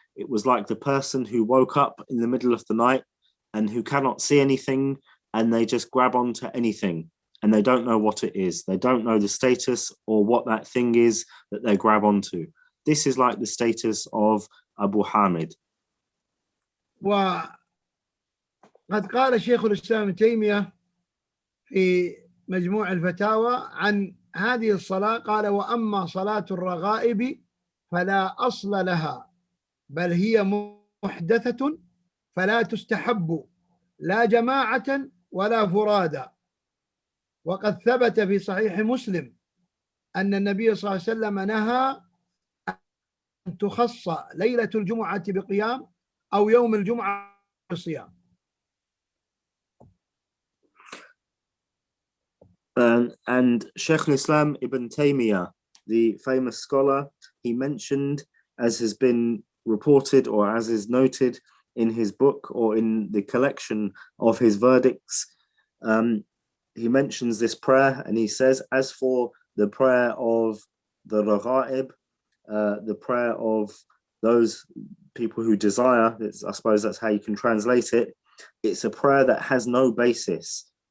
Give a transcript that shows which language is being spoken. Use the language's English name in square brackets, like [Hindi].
[English] It was like the person who woke up in the middle of the night and who cannot see anything, and they just grab onto anything and they don't know what it is. They don't know the status or what that thing is that they grab onto. This is like the status of Abu Hamid. [Arabic] وقد قال شيخ الإسلام ابن تيمية في مجموع الفتاوى عن هذه الصلاة، قال: وأما صلاة الرغائب فلا أصل لها، بل هي محدثة فلا تستحب لا جماعة ولا فرادى. وقد ثبت في صحيح مسلم أن النبي صلى الله عليه وسلم نهى أن تخص ليلة الجمعة بقيام أو يوم الجمعة بصيام. [English] And Shaykh al-Islam ibn Taymiyyah, the famous scholar, he mentioned, as has been reported or as is noted in his book or in the collection of his verdicts, he mentions this prayer and he says, as for the prayer of the Raghaib, the prayer of those people who desire, I suppose that's how you can translate it, it's a prayer that has no basis.